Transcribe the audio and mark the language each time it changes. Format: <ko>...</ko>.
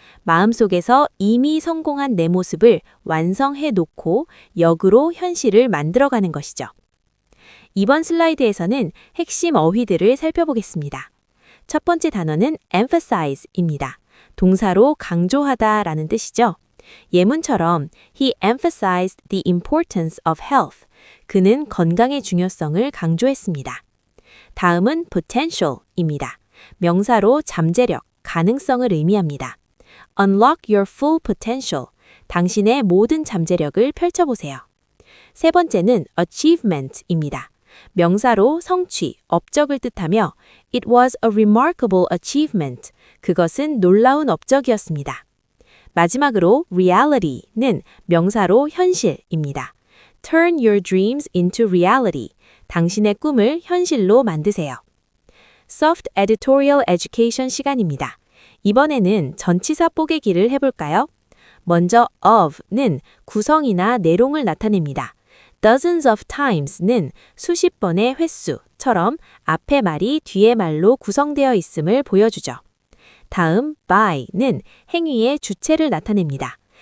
<ko>마음속에서 이미 성공한 내 모습을 완성해 놓고 역으로 현실을 만들어가는 것이죠. 이번 슬라이드에서는 핵심 어휘들을 살펴보겠습니다. 첫 번째 단어는 emphasize입니다. 동사로 강조하다라는 뜻이죠. 예문처럼</ko> <en>he emphasized the importance of health.</en> <ko>그는 건강의 중요성을 강조했습니다. 다음은 potential입니다. 명사로 잠재력, 가능성을 의미합니다.</ko> <en>Unlock your full potential.</en> <ko>당신의 모든 잠재력을 펼쳐보세요. 세 번째는 achievement입니다. 명사로 성취, 업적을 뜻하며</ko> <en>It was a remarkable achievement.</en> <ko>그것은 놀라운 업적이었습니다. 마지막으로 reality는 명사로 현실입니다.</ko> <en>Turn your dreams into reality.</en> <ko>당신의 꿈을 현실로 만드세요. Soft Editorial Education 시간입니다. 이번에는 전치사 뽀개기를 해볼까요? 먼저 of는 구성이나 내용을 나타냅니다. dozens of times는 수십 번의 횟수처럼 앞의 말이 뒤의 말로 구성되어 있음을 보여주죠. 다음 by는 행위의 주체를 나타냅니다.</ko>